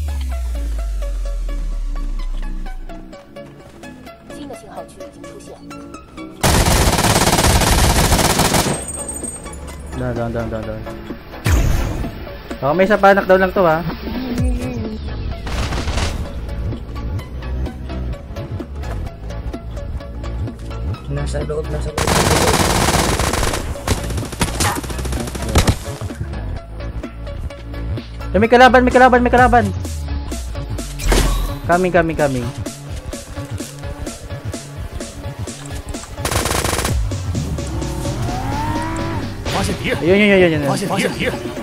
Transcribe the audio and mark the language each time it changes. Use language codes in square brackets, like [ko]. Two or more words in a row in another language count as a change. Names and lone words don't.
[zh] 新的信号区已经出现。 [tl] Down. Baka may isa pa, knockdown lang to, ha. Nasa loob. Ay, may kalaban. Coming. [zh] 发现敌人， [tl] Ayun. [zh] 发现敌人，